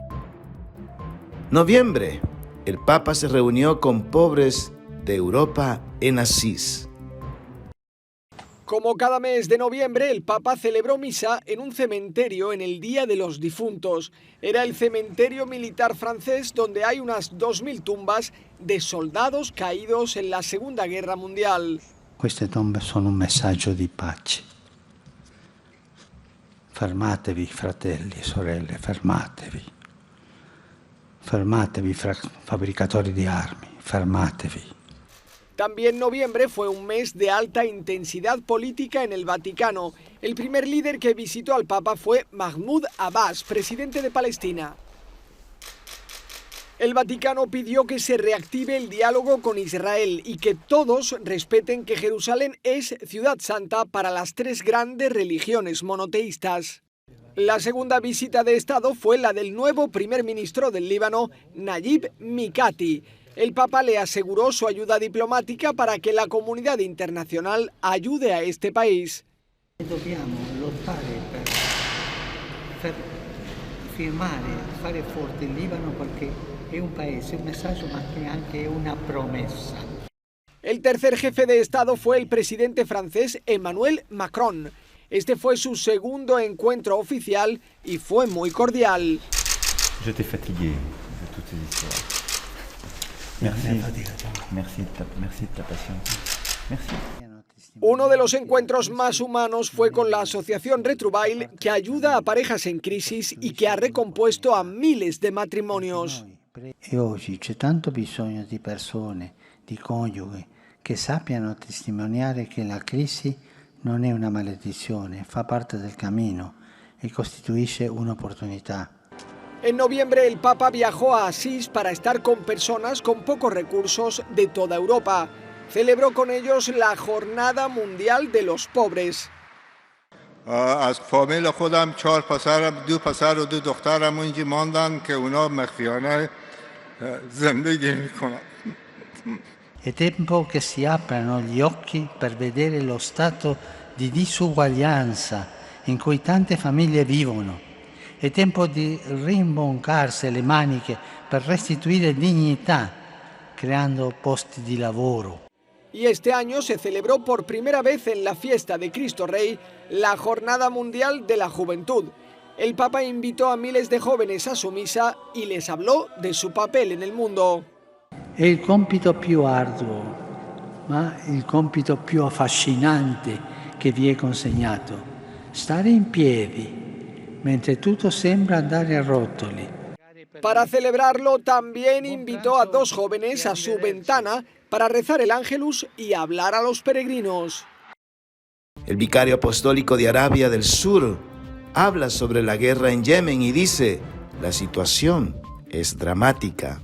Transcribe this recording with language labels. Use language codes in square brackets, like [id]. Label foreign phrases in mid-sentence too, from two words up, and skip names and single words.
[es] Noviembre, el Papa se reunió con pobres de Europa en Asís. Como cada mes de noviembre, el Papa celebró misa en un cementerio en el Día de los Difuntos. Era el cementerio militar francés donde hay unas 2000 tumbas de soldados caídos en la Segunda Guerra Mundial. [it] Queste tombe sono un messaggio di pace. Fermatevi, fratelli e sorelle, fermatevi. Fermatevi, fabbricatori di armi, fermatevi. [es] También noviembre fue un mes de alta intensidad política en el Vaticano. El primer líder que visitó al Papa fue Mahmoud Abbas, presidente de Palestina. El Vaticano pidió que se reactive el diálogo con Israel y que todos respeten que Jerusalén es ciudad santa para las tres grandes religiones monoteístas. La segunda visita de Estado fue la del nuevo primer ministro del Líbano, Nayib Mikati. El Papa le aseguró su ayuda diplomática para que la comunidad internacional ayude a este país. [it] Dobbiamo lottare per firmare, fare forte il Libano perché è un paese, un messaggio ma che anche una promessa. [es] El tercer jefe de Estado fue el presidente francés Emmanuel Macron. Este fue su segundo encuentro oficial y fue muy cordial. [fr] J'étais fatigué de toutes ces histoires. Merci de ta paciencia. Merci. [es] Uno de los encuentros más humanos fue con la asociación Retrouvailles, que ayuda a parejas en crisis y que ha recompuesto a miles de matrimonios. [it] E oggi c'è tanto bisogno di persone, di coniughi, che sappiano testimoniare che la crisi non è una maledizione, fa parte del cammino e costituisce un'opportunità. [es] En noviembre el Papa viajó a Asís para estar con personas con pocos recursos de toda Europa. Celebró con ellos la Jornada Mundial de los Pobres. [fa] از فامیل خودم 4 پسر، 2 پسر و 2 دخترم اونجا ماندن که اونا مخفیانه زندگی میکنن. [it] È tempo che si aprano gli occhi per vedere lo stato di disuguaglianza in cui tante famiglie vivono. È tempo di rimboccarsi le maniche per restituire dignità, creando posti di lavoro. [es] Y este año se celebró por primera vez en la fiesta de Cristo Rey la Jornada Mundial de la Juventud. El Papa invitó a miles de jóvenes a su misa y les habló de su papel en el mundo. [it] È il compito più arduo ma il compito più affascinante che vi è consegnato: stare in piedi mentre tutto sembra andare a rotoli. [es] Para celebrarlo, también invitó a 2 jóvenes a su ventana para rezar el Ángelus y hablar a los peregrinos. El vicario apostólico de Arabia del Sur habla sobre la guerra en Yemen y dice: la situación es dramática.